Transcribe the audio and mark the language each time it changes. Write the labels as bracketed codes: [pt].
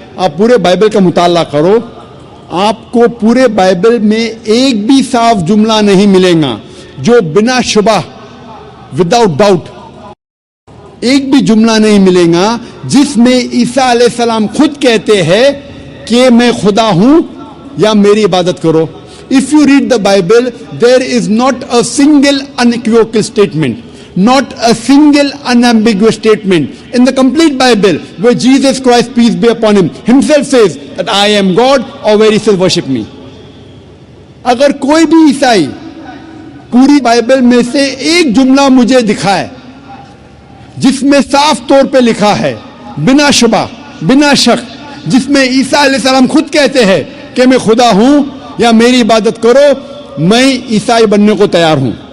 [hi] आप पूरे बाइबल का मुताला करो, आपको पूरे बाइबल में एक भी साफ जुमला नहीं मिलेगा जो बिना शुबा, [en] without doubt, [hi] एक भी जुमला नहीं मिलेगा जिसमें ईसा अलैहिस्सलाम खुद कहते हैं कि मैं खुदा हूं या मेरी इबादत करो. [en] If you read the Bible, there is not a single unequivocal statement not a single unambiguous statement in the complete Bible where Jesus Christ, peace be upon him, himself says that I am God, or where he says worship me. [hi] अगर कोई भी ईसाई पूरी Bible में से एक जुमला मुझे दिखाए जिसमें साफ तौर पे लिखा है, बिना शुबा, बिना शक, जिसमें ईसा अलैहिस्सलाम खुद कहते हैं कि मैं खुदा हूं या मेरी इबादत करो, मैं ईसाई बनने को तैयार हूं.